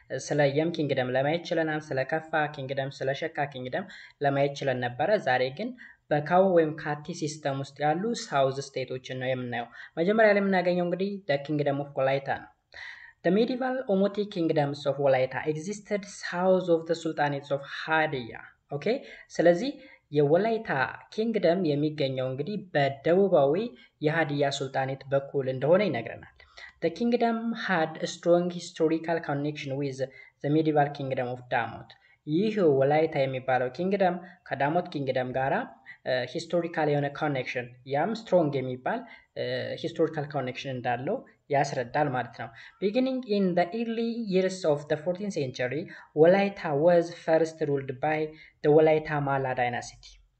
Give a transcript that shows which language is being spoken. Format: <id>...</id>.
<am>ስለ የም ኪንግደም ለማየት ችለናል። ስለ ከፋ ኪንግደም፣ ስለ ሸካ ኪንግደም ለማየት ችለን ነበረ። ዛሬ ግን በካው ወይም ካቲ ሲስተም ውስጥ ያሉ ሳውዝ ስቴቶችን ነው የምናየው። መጀመሪያ ላይ የምናገኘው እንግዲህ</am> <en>the kingdom of</en> <am>ወላይታ ነው።</am> <en>The medieval Omotic kingdoms of Walaita existed south of the sultanates of Hadia.</en> <am>ኦኬ ስለዚህ የወላይታ ኪንግደም የሚገኘው እንግዲህ በደቡባዊ የሃዲያ ሱልጣኔት በኩል እንደሆነ ይነግረናል።</am> <en>The kingdom had a strong historical connection with the medieval kingdom of Damot.</en> <am>ይህ ወላይታ የሚባለው ኪንግደም ከዳሞት ኪንግደም ጋራ ሂስቶሪካል የሆነ ኮኔክሽን ያም ስትሮንግ የሚባል ሂስቶሪካል ኮኔክሽን እንዳለው ያስረዳል ማለት ነው።</am> <en>ቢጊኒንግ ኢን the early years of the 14th century, ወላይታ was first ruled by the ወላይታ ማላ dynasty.</en>